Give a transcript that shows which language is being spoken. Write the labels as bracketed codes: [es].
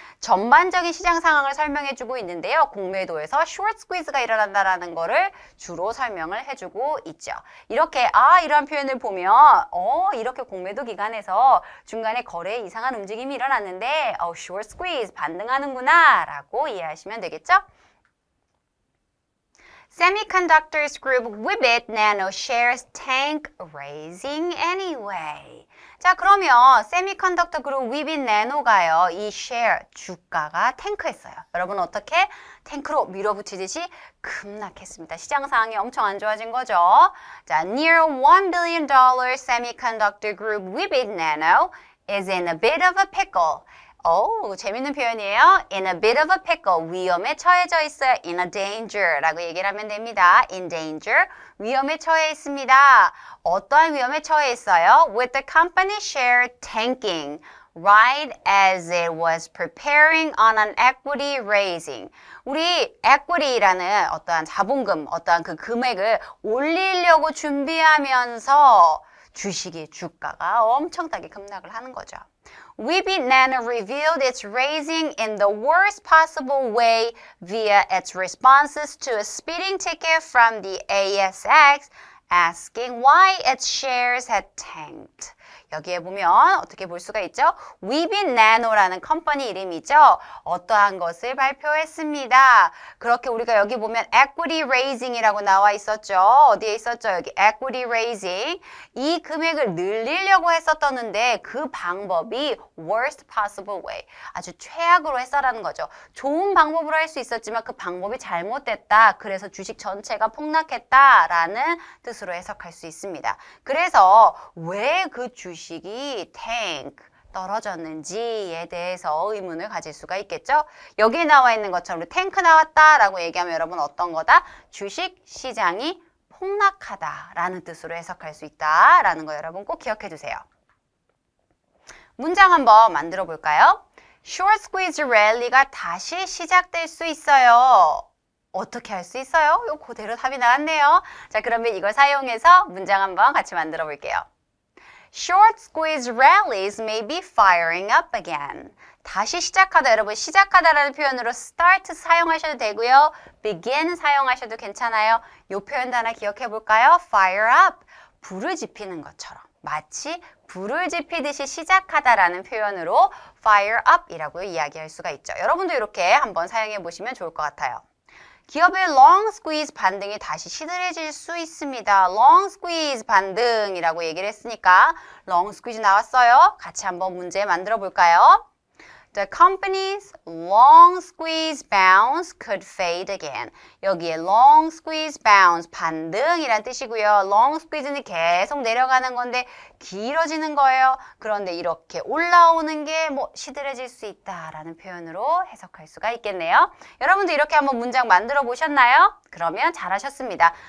[ko] 전반적인 시장 상황을 설명해 주고 있는데요. 공매도에서 short squeeze가 일어난다라는 거를 주로 설명을 해주고 있죠. 이렇게 이런 표현을 보면 이렇게 공매도 기간에서 중간에 거래에 이상한 움직임이 일어났는데 short squeeze 반등하는구나 라고 이해하시면 되겠죠? [en] Semiconductors group Weebit Nano shares tank raising anyway. [ko] 자, 그러면 세미컨덕터 그룹 Weebit Nano가요. 이 share 주가가 탱크했어요. 여러분 어떻게? 탱크로 밀어붙이듯이 급락했습니다. 시장 상황이 엄청 안 좋아진 거죠. [en] 자, near $1 billion semiconductor group Weebit Nano is in a bit of a pickle. [ko] 재밌는 표현이에요. [en] In a bit of a pickle. [ko] 위험에 처해져 있어요. [en] In a danger [ko] 라고 얘기를 하면 됩니다. [en] In danger. [ko] 위험에 처해 있습니다. 어떠한 위험에 처해 있어요? [en] With the company share tanking. Right as it was preparing on an equity raising. [ko] 우리 equity라는 어떠한 자본금, 어떠한 그 금액을 올리려고 준비하면서 주가가 엄청나게 급락을 하는 거죠. [en] Weebit Nano revealed its raising in the worst possible way via its responses to a speeding ticket from the ASX asking why its shares had tanked. [ko] 여기에 보면 어떻게 볼 수가 있죠? Weebit Nano라는 컴퍼니 이름이죠. 어떠한 것을 발표했습니다. 그렇게 우리가 여기 보면 equity raising이라고 나와 있었죠. 어디에 있었죠? 여기 equity raising. 이 금액을 늘리려고 했었었는데 그 방법이 [en] worst possible way. [ko] 아주 최악으로 했어라는 거죠. 좋은 방법으로 할 수 있었지만 그 방법이 잘못됐다. 그래서 주식 전체가 폭락했다라는 뜻으로 해석할 수 있습니다. 그래서 왜 그 주식이 탱크 떨어졌는지에 대해서 의문을 가질 수가 있겠죠. 여기에 나와 있는 것처럼 탱크 나왔다라고 얘기하면 여러분 어떤 거다? 주식 시장이 폭락하다라는 뜻으로 해석할 수 있다라는 거 여러분 꼭 기억해 두세요. 문장 한번 만들어 볼까요? Short squeeze rally가 다시 시작될 수 있어요. 어떻게 할 수 있어요? 이거 그대로 답이 나왔네요. 자, 그러면 이걸 사용해서 문장 한번 같이 만들어 볼게요. [en] Short squeeze rallies may be firing up again. [ko] 다시 시작하다, 여러분 시작하다라는 표현으로 start 사용하셔도 되고요. begin 사용하셔도 괜찮아요. 이 표현도 하나 기억해 볼까요? fire up, 불을 지피는 것처럼. 마치 불을 지피듯이 시작하다라는 표현으로 fire up 이라고 이야기할 수가 있죠. 여러분도 이렇게 한번 사용해 보시면 좋을 것 같아요. 기업의 long squeeze 반등이 다시 시들해질 수 있습니다. long squeeze 반등이라고 얘기를 했으니까 long squeeze 나왔어요. 같이 한번 문제 만들어 볼까요? [en] The company's long squeeze bounce could fade again. [ko] 여기에 long squeeze bounce, 반등이란 뜻이고요. long squeeze는 계속 내려가는 건데 길어지는 거예요. 그런데 이렇게 올라오는 게 시들해질 수 있다라는 표현으로 해석할 수가 있겠네요. 여러분도 이렇게 한번 문장 만들어 보셨나요? 그러면 잘하셨습니다.